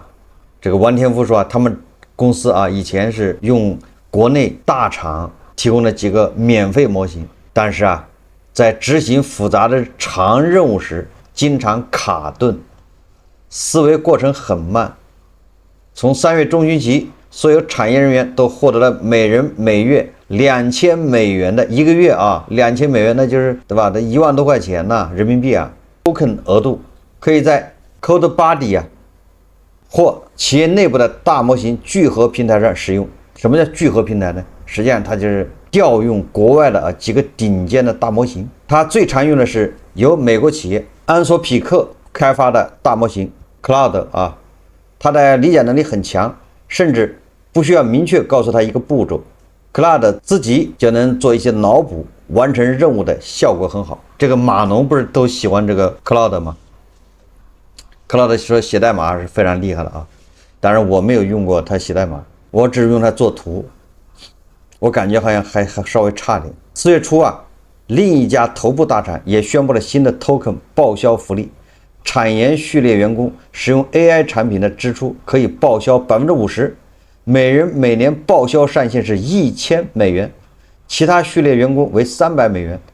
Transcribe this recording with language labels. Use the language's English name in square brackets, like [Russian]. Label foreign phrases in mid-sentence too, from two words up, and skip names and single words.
[Chinese] 這個王天福說啊，他們公司啊以前是用國內大廠提供了幾個免費模型，但是啊，在執行複雜的長任務時經常卡頓，思維過程很慢。從3月中旬起，所有產業人員都獲得了每人每月2000美元的一個月啊，2000美元那就是对吧？这1萬多塊錢呢，人民幣啊 ，token 額度可以在 CodeBuddy 啊或企業內部的大模型聚合平台上使用。什麼叫聚合平台呢？實際上它就是調用國外的幾個頂尖的大模型。它最常用的是由美國企業安索匹克開發的大模型 Cloud 啊，它的理解能力很強，甚至不需要明確告訴它一個步驟 ，Cloud 自己就能做一些腦補，完成任務的效果很好。這個碼農不是都喜歡這個 Cloud 嗎？Cloud 說寫代碼是非常厲害的啊，當然我沒有用過它寫代碼，我只是用它做圖，我感覺好像還稍微差點。4月初啊，另一家頭部大廠也宣布了新的 token 報銷福利，產研序列員工使用 AI 產品的支出可以報銷 50%， 每人每年報銷上限是1000美元，其他序列員工為300美元。